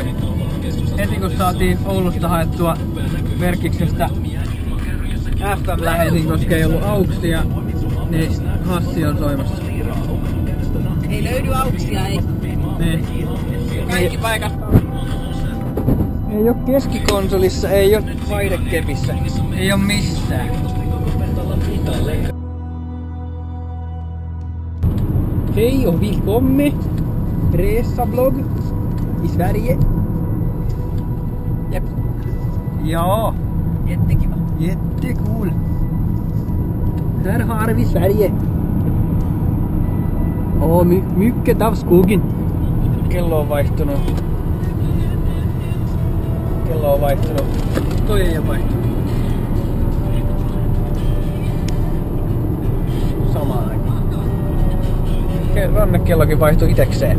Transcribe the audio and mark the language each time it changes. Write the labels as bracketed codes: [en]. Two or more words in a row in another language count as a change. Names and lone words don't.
[fi] Heti kun saatiin Oulusta haettua Verkkiksestä FM-lähetin, koska ei ollut auksia, niin Hassi on soimassa. Ei löydy auksia, ei. Niin. Kaikki paikat. Ei oo keskikonsolissa, ei oo vaihdekepissä, ei oo missään. [sv] Hej och välkommen! Resablogg i Sverige. Jep. Ja, Jättekiva. jättecool. Här har vi Sverige. Åh, mycket av skogen. [fi] Kello on vaihtunut. Kello on vaihtunut. Toi ei oo vaihtunut. Samaan aikaan. Rannekellokin vaihtui itekseen.